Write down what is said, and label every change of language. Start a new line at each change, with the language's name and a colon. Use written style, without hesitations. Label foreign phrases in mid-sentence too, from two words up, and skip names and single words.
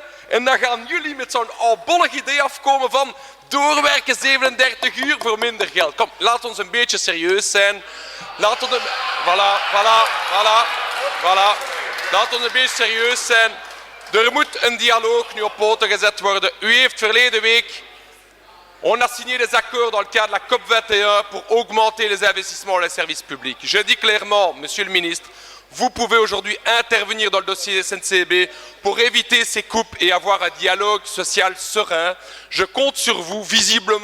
Dutch: En dan gaan jullie met zo'n oudbollig idee afkomen van doorwerken 37 uur voor minder geld. Kom, laat ons een beetje serieus zijn. Laat ons Laat ons een beetje serieus zijn. Er moet een dialoog nu op poten gezet worden. U heeft verleden week...
French: On a signé des accords dans le cadre de la COP21 pour augmenter les investissements dans les services publics. Je dis clairement, Monsieur le Ministre, vous pouvez aujourd'hui intervenir dans le dossier SNCB pour éviter ces coupes et avoir un dialogue social serein. Je compte sur vous.